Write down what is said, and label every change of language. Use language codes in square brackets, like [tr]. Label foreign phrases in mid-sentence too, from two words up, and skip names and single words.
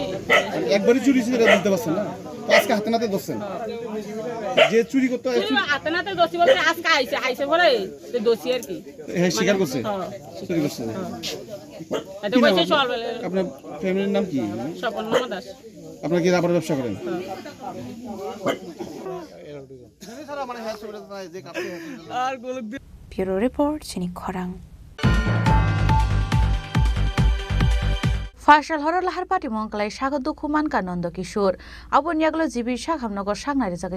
[bn] একবারই চুরি ছিল বলতে পারছেন না তো আজকে হাতে নাতে দছেন যে চুরি করতে হাতে নাতে দছি বলতে আজকে আইছে পরে দছি আর কি হ্যাঁ স্বীকার করছে চুরি করছে এটা কইছে সকালবেলা আপনার ফ্যামিলির নাম কি? স্বপনমা দাস। আপনারা কি রাবার ব্যবসা করেন? [trp] Bureau Report Chini Khorang Fashal horor lahar pati mongklai sago dukuman kanondo kishur abon yaglo jibi sakhamnogor saknari jagai